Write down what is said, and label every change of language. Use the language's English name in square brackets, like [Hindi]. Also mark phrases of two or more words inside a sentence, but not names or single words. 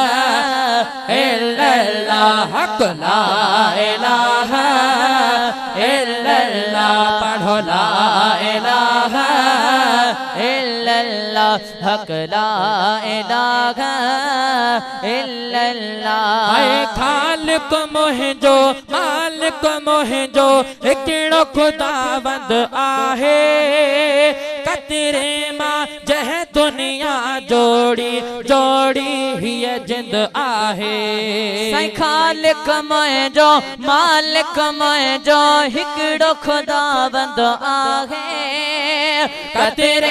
[Arabic] إلا الله لا إله إلا الله पढ़ो لا إله إلا الله حق لا إله إلا الله. [Sindhi] खालिक मुंहिंजो मालिक मुंहिंजो हिकिड़ो खुदावंद आहे कतरे मां जह दुनिया जोड़ी जोड़ी हीअ जिंद आहे खालिक मुंहिंजो मालिक मुंहिंजो हिकिड़ो खुदावंद आहे कतरे